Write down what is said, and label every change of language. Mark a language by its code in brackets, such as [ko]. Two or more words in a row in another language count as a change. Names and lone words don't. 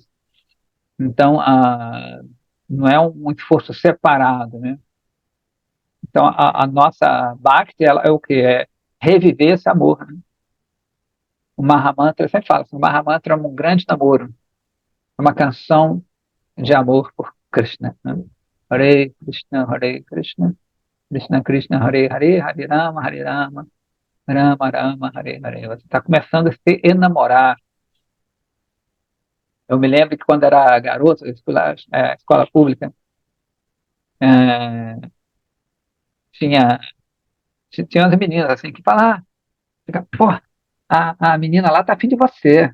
[pt] Então, não é um esforço separado, né? Então, a nossa Bhakti, ela é o quê? É reviver esse amor. Né? O Mahamantra, eu sempre falo assim, o Mahamantra é um grande namoro, é uma canção de amor por Krishna. Né? [sa] हरे कृष्ण, कृष्ण कृष्ण, हरे हरे, हरे राम, राम राम, हरे हरे. [pt] Você está começando a se enamorar. Eu me lembro que quando era garoto, escola pública, é, tinha, tinha umas meninas assim que falavam, pô, a menina lá tá afim de você.